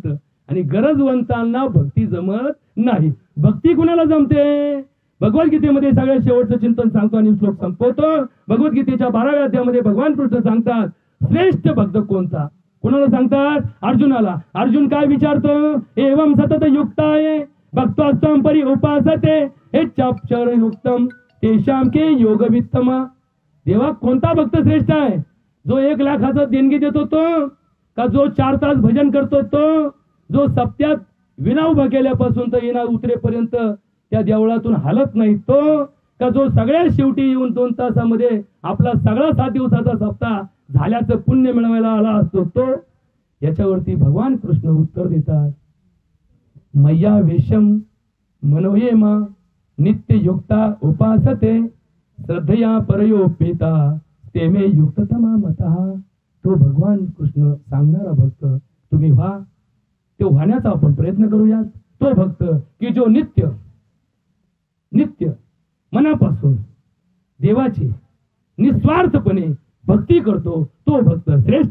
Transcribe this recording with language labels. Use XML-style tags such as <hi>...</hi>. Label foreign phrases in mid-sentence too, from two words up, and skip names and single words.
<mr>आणि गरजवंतांना भक्ती जमत नाही. भक्ती कुणाला जमते? भगवद्गीतेमध्ये सगळ्यात शेवटचं चिंतन सांगतो आणि श्लोक संपवतो. भगवद्गीतेच्या 12व्या अध्यायामध्ये भगवान कृष्ण सांगतात श्रेष्ठ भक्त कोणता. कोणाला सांगतात? अर्जुनाला. अर्जुन काय विचारतो?</mr> <sa>एवं सतत युक्ताये भक्तोत्तम परि उपासते हे चापचर युक्तम तेषाम के योग वित्तमा.</sa> <mr>देवा, कोणता भक्त श्रेष्ठ आहे? जो 1 लाखाचं देणगी देतो तो, का जो 4 तास भजन करतो तो, जो सप्त्यात विना उभा केल्यापासून तर विना उतरेपर्यंत त्या देवळातून हलत नाही तो, का जो सगळ्यात शेवटी येऊन 2 तासामध्ये आपला सगळा 7 दिवसाचा सप्ताह झाल्याचं पुण्य मिळवायला आला असतो तो? याच्यावरती भगवान कृष्ण उत्तर देतात,</mr> <sa>मय्या वेशम मनोयेमा नित्य युक्ता उपासते श्रद्धया परयोपेता ते मे युक्ततमा मतः.</sa> <mr>तो भगवान कृष्ण सांगणारा भक्त तुम्ही व्हा, तो व्हाण्याचा आपण प्रयत्न करूयात. तो भक्त की जो नित्य मनापासून देवाची निस्वार्थपणे भक्ती करतो, तो भक्त श्रेष्ठ.</mr>